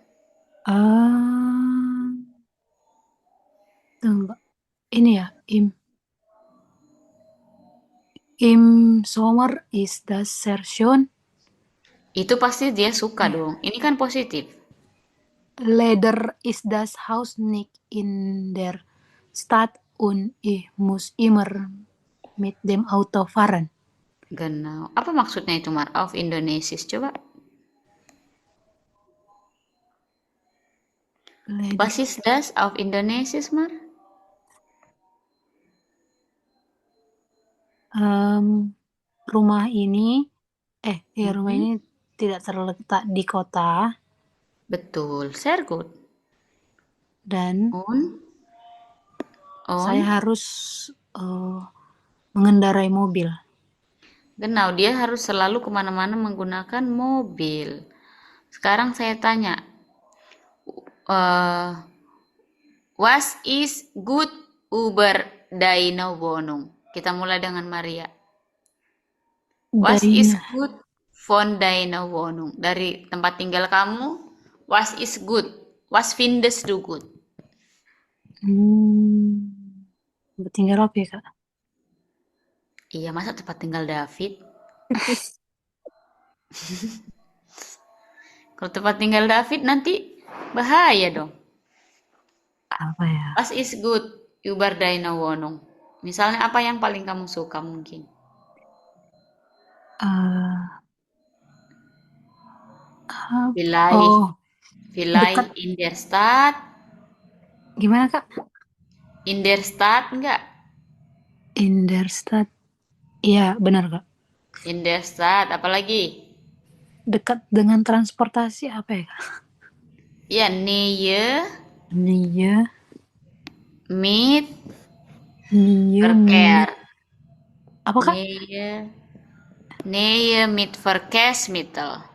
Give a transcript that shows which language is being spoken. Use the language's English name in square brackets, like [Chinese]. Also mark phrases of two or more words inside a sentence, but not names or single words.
[Indonesian] Tunggu. Ini ya, [German] Im Sommer ist das sehr schön. [Indonesian] Itu pasti dia suka dong. Ini kan positif. [German] Leider ist das Haus nicht in der Stadt und ich muss immer mit dem Auto fahren. Genau. [Indonesian] Apa maksudnya itu, [German] Mar? Auf Indonesisch, coba. Was ist das auf Indonesisch, Mar? [Indonesian] Rumah ini tidak terletak di kota. Betul, [German] sehr gut. [Indonesian] Dan saya harus mengendarai mobil. Genau, dia harus selalu kemana-mana menggunakan mobil. Sekarang saya tanya, [German] was ist gut über deine Wohnung? [Indonesian] Kita mulai dengan Maria. [German] Was ist gut von deiner Wohnung? [Indonesian] Dari tempat tinggal kamu, [German] was ist gut? Was findest du gut? [Indonesian] Tinggal apa ya, Kak? Iya, masa tempat tinggal David? Kalau tempat tinggal David nanti bahaya dong. Apa ya? [German] Was ist gut über deine Wohnung? [Indonesian] Misalnya apa yang paling kamu suka mungkin? [German] Vielleicht in der Stadt. [Indonesian] Gimana, Kak? [German] In der Stadt enggak? In der Stadt. [Indonesian] Iya, benar, Kak. [German] In der Stadt, [Indonesian] apalagi? Dekat dengan transportasi apa ya, Kak? Ya, [German] Nähe Nähe mit mit Verkehr. [Indonesian] apa Kak? [German] Nähe mit Verkehrsmittel.